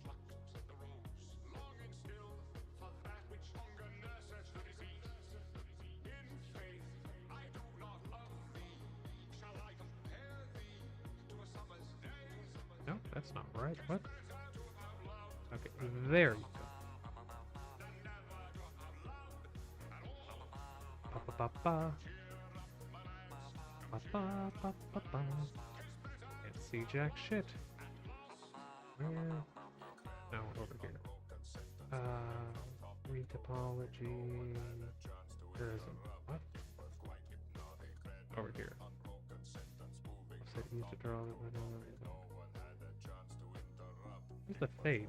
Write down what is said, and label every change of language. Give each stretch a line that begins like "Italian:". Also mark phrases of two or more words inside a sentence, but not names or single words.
English: No, that's not right. What? Okay, there you go. Ba-ba-ba-ba. Ba-ba-ba-ba-ba. Can't see jack shit. Where? No, over here. Retopology. There isn't. What? Over here. I said used to draw it. Where's the fade?